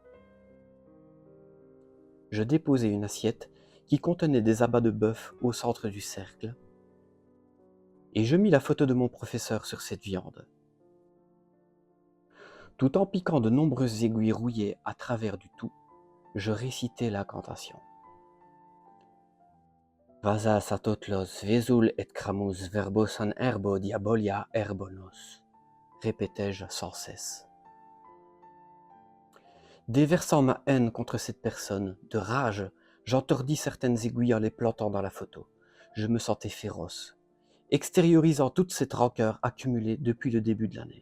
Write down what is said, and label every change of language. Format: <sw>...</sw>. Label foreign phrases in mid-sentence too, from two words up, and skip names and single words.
<fr>Je déposai une assiette qui contenait des abats de bœuf au centre du cercle, et je mis la photo de mon professeur sur cette viande. Tout en piquant de nombreuses aiguilles rouillées à travers du tout, je récitai l'incantation. Vasa satotlos vesul et cramus verbos an herbo diabolia herbonos, répétai-je sans cesse. Déversant ma haine contre cette personne, de rage, j'entordis certaines aiguilles en les plantant dans la photo. Je me sentais féroce, extériorisant toute cette rancœur accumulée depuis le début de l'année.</fr>